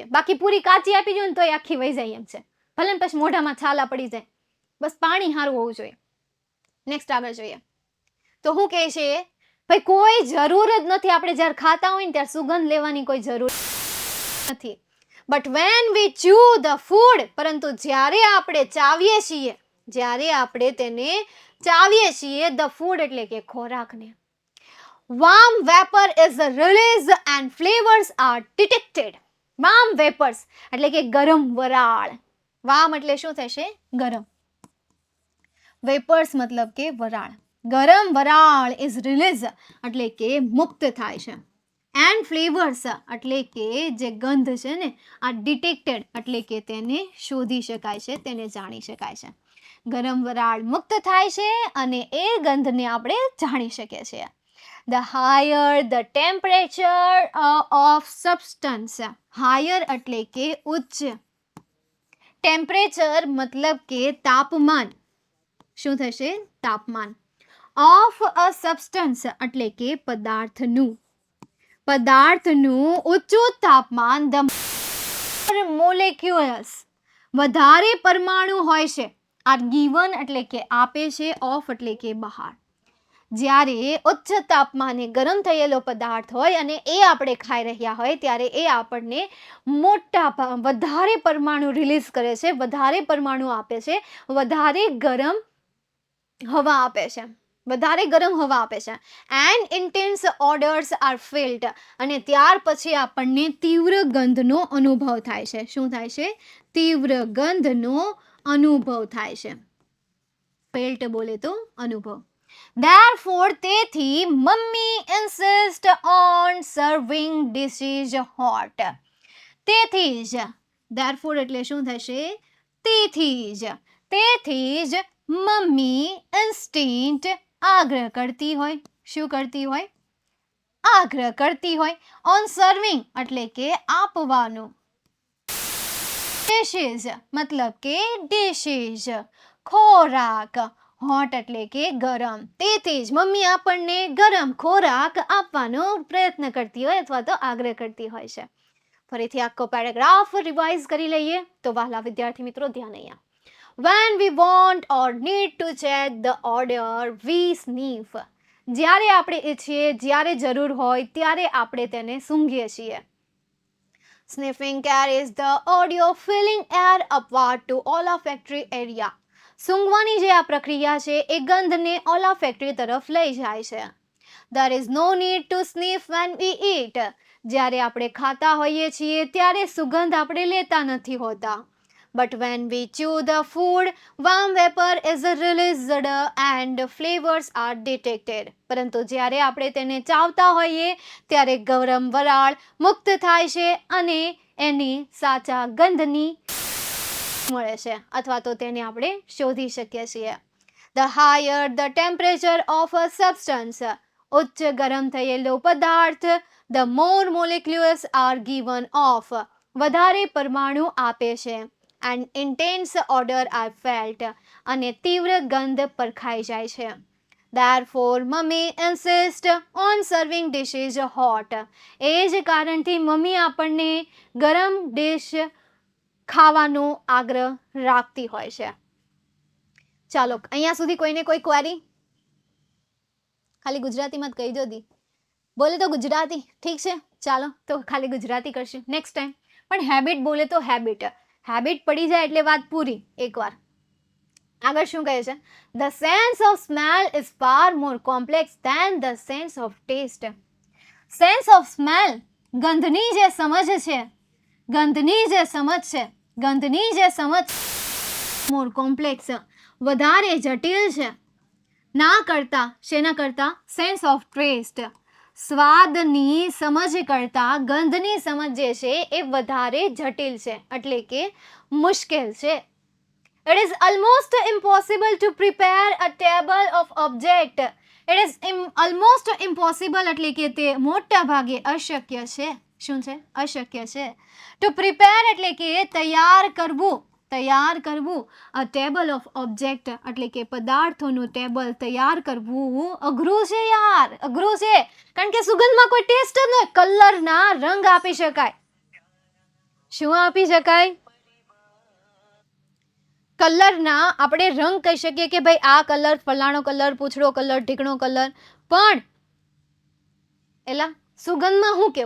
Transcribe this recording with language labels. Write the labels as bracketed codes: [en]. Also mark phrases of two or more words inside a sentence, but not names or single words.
[gu] બાકી પૂરી કાચી આપી જોઈએ ને તો આખી વહી જાય એમ છે, ભલે ને પછી મોઢામાં છાલા પડી જાય. બસ પાણી સારું હોવું જોઈએ. નેક્સ્ટ આગળ જોઈએ. તો શું કહે છે? ભાઈ કોઈ જરૂર જ નથી, આપણે જ્યારે ખાતા હોય ને ત્યારે સુગંધ લેવાની કોઈ જરૂર નથી. [en] But when we chew the food, [gu] પરંતુ જ્યારે આપણે ચાવીએ છીએ, જ્યારે આપણે તેને ચાવીએ છીએ, [en] the food [gu] એટલે કે ખોરાકને, [en] warm vapor is released and flavors are detected. warm vapors [gu] એટલે કે ગરમ વરાળ. warm એટલે શું થશે? ગરમ. vapors મતલબ કે વરાળ. ગરમ વરાળ [en] is released [gu] એટલે કે મુક્ત થાય છે. [en] And flavours [gu] એટલે કે જે ગંધ છે ને આ ડિટેક્ટેડ એટલે કે તેને શોધી શકાય છે, તેને જાણી શકાય છે. ગરમ વરાળ મુક્ત થાય છે અને એ ગંધને આપણે જાણી શકીએ છીએ. [en] The higher the temperature of substance. [gu] higher એટલે કે ઉચ્ચ. ટેમ્પરેચર મતલબ કે તાપમાન. શું થશે? તાપમાન. [en] of a substance [gu] એટલે કે પદાર્થનું. પદાર્થનું ઊંચું તાપમાન, [en] the molecules [gu] વધારે પરમાણુ હોય છે. [en] are given [gu] એટલે કે આપે છે, of એટલે કે બહાર. જ્યારે ઉચ્ચ તાપમાને ગરમ થયેલો પદાર્થ હોય અને એ આપણે ખાઈ રહ્યા હોય ત્યારે એ આપણને વધારે પરમાણુ રિલીઝ કરે છે, વધારે પરમાણુ આપે છે, વધારે ગરમ હવા આપે છે, વધારે ગરમ હવા આપે છે. [en] And intense odours are felt [gu] અને ત્યાર પછી આપણને તીવ્ર ગંધનો અનુભવ થાય છે. શું થાય છે? તીવ્ર ગંધનો અનુભવ થાય છે. ફેલ્ટ બોલે તો અનુભવ. Therefore, તેથી મમ્મી [en] insist on serving dishes hot. [gu] તેથી જ. Therefore એટલે શું થશે? તેથી જ મમ્મી instinct આગ્રહ કરતી હોય. શું કરતી હોય? આગ્રહ કરતી હોય. [en] on serving [gu] એટલે કે આપવાનું. dishes મતલબ કે dishes ખોરાક. હોટ એટલે કે ગરમ. તેથી જ મમ્મી આપણને ગરમ ખોરાક આપવાનો પ્રયત્ન કરતી હોય અથવા તો આગ્રહ કરતી હોય છે. ફરીથી આખો [en] paragraph revise [gu] કરી લઈએ તો વહાલા વિદ્યાર્થી મિત્રો ધ્યાન અહીંયા. [en] When we want or need to check the odor, we sniff. [gu] જ્યારે આપણે ઈચ્છીએ, જ્યારે જરૂર હોય ત્યારે આપણે તેને સૂંઘીએ છીએ. [en] Sniffing carries the audio filling air upward to olfactory area. [gu] સૂંઘવાની જે આ પ્રક્રિયા છે એ ગંધને olfactory તરફ લઈ જાય છે. [en] There is no need to sniff when we eat. [gu] જ્યારે આપણે ખાતા હોઈએ છીએ ત્યારે સુગંધ આપણે લેતા નથી હોતા. [en] But when we chew the food, warm vapor is released and flavors are detected. [gu] પરંતુ જ્યારે આપણે તેને ચાવતા હોઈએ ત્યારે ગરમ વરાળ મુક્ત થાય છે અને એની સાચા ગંધની મળે છે અથવા તો તેને આપણે શોધી શકીએ છીએ. [en] The higher the temperature of a substance, [gu] ઉચ્ચ ગરમ થયેલો પદાર્થ, [en] the more molecules are given off, [gu] વધારે પરમાણુ આપે છે. [en] And intense odor are felt, [gu] અને તીવ્ર ગંધ પરખાઈ જાય છે. [en] Therefore, mummy insist on serving dishes hot. [gu] એ જ કારણથી મમ્મી આપણને ગરમ ડિશ ખાવાનો આગ્રહ રાખતી હોય છે. ચાલો, અહીંયા સુધી કોઈને કોઈ ક્વેરી? ખાલી ગુજરાતીમાં જ કહી દો દી. બોલે તો ગુજરાતી, ઠીક છે, ચાલો તો ખાલી ગુજરાતી કરશું નેક્સ્ટ ટાઈમ. પણ હેબિટ બોલે તો હેબિટ પડી જાય એટલે વાત પૂરી એકવાર. આગળ શું કહે છે? [en] The sense of smell is far more complex than the sense of taste. Sense of smell, [gu] ગંધની જે સમજ છે, [en] more complex, [gu] વધારે જટિલ છે ના કરતા, શેના કરતા? [en] sense of taste, [gu] સ્વાદની સમજ કરતા ગંધની સમજ જે છે એ વધારે જટિલ છે એટલે કે મુશ્કેલ છે. [en] It is almost impossible to prepare a table of object. It is almost impossible [gu] એટલે કે તે મોટા ભાગે અશક્ય છે. શું છે? અશક્ય છે. [en] To prepare [gu] એટલે કે તૈયાર કરવું. [en] A table of object [gu] એટલે કે પદાર્થોનું ટેબલ તૈયાર કરવું અઘરું છે યાર, અઘરું છે. કારણ કે સુગંધમાં કોઈ ટેસ્ટ જ નહીં. કલરના રંગ આપી શકાય. શું આપી શકાય? કલરના આપણે રંગ કહી શકીએ કે ભાઈ આ કલર, ફલાણો કલર, પૂંછડો કલર, ઢીકણો કલર, પણ એલા સુગંધમાં શું કેવું?